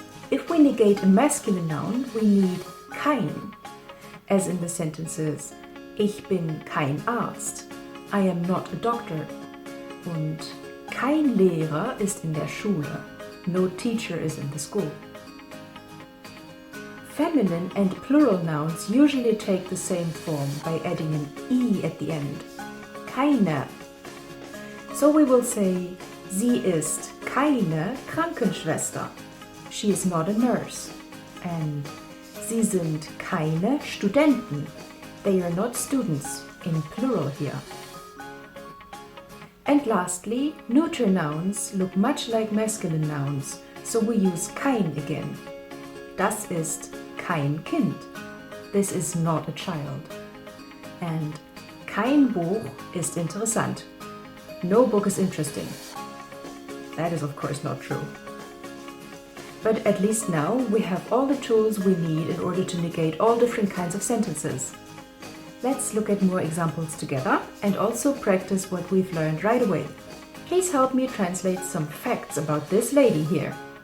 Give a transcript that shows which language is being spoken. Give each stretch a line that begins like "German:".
English: If we negate a masculine noun, we need kein, as in the sentences
German: Ich bin kein Arzt,
English: I am not a doctor,
German: und kein Lehrer ist in der Schule,
English: no teacher is in the school. Feminine and plural nouns usually take the same form by adding an I at the end.
German: Keine.
English: So we will say,
German: sie ist keine Krankenschwester.
English: She is not a nurse. And
German: sie sind keine Studenten.
English: They are not students, in plural here. And lastly, neuter nouns look much like masculine nouns, so we use kein again.
German: Das ist kein Kind.
English: This is not a child.
German: And kein Buch ist interessant.
English: No book is interesting. That is of course not true. But at least now we have all the tools we need in order to negate all different kinds of sentences. Let's look at more examples together and also practice what we've learned right away. Please help me translate some facts about this lady here.